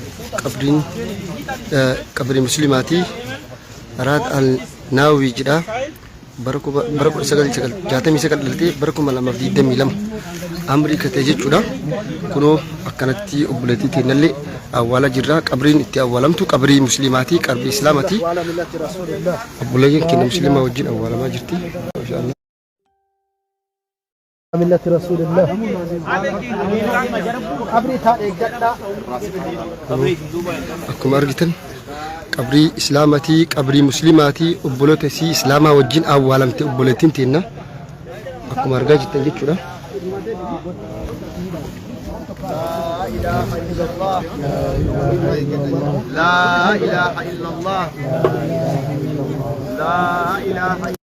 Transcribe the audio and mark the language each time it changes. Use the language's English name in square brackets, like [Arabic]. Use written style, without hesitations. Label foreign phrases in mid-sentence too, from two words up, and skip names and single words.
[Oromo] qabrii muslimaatii Araad al-Naawii jedha bara 1969 dhalatee bara 2022 Ameerikaa ta'e jechuudha. Kunoo akkanatti obboleettii teennallee awwaala jirra qabriin itti awwaalamtu qabrii muslimaatii qabrii islaamaatii obboleeyyan keenya muslimaa wajjin awwaalamaa jirti maashaallah. [Arabic] ملة رسول الله [Oromo] akkuma argitan qabrii islaamaatii qabrii muslimaatii obboloota isii islaamaa wajjin awwaalamte obboleettiin teenna akkuma argaa jirtan jechuudha. [Arabic] لا إله إلا الله لا إله إلا الله لا إله إلا